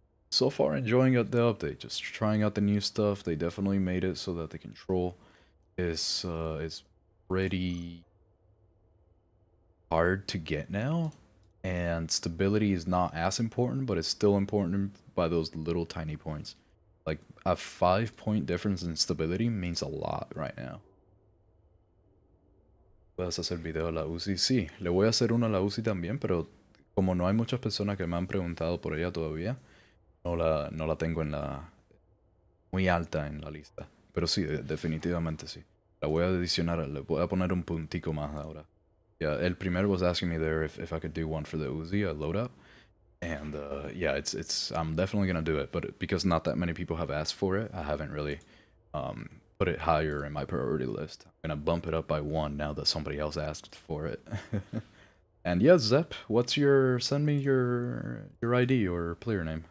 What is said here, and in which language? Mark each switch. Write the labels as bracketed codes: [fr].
[en] So far, enjoying the update, just trying out the new stuff. They definitely made it so that the control is pretty hard to get now, and stability is not as important, but it's still important by those little tiny points. Like a 5-point difference in stability means a lot right now. [es] ¿Puedes hacer video a la UCI? Sí, le voy a hacer uno a la UCI también, pero como no hay muchas personas que me han preguntado por ella todavía, no la tengo en la muy alta en la lista. Pero sí, definitivamente sí. La voy a adicionar, le voy a poner un puntico más ahora. [en] Yeah, el primero was asking me there if I could do one for the Uzi, a loadout. And yeah, I'm definitely gonna do it, but because not that many people have asked for it, I haven't really put it higher in my priority list. I'm gonna bump it up by 1 now that somebody else asked for it. And yeah, Zep, send me your ID or player name.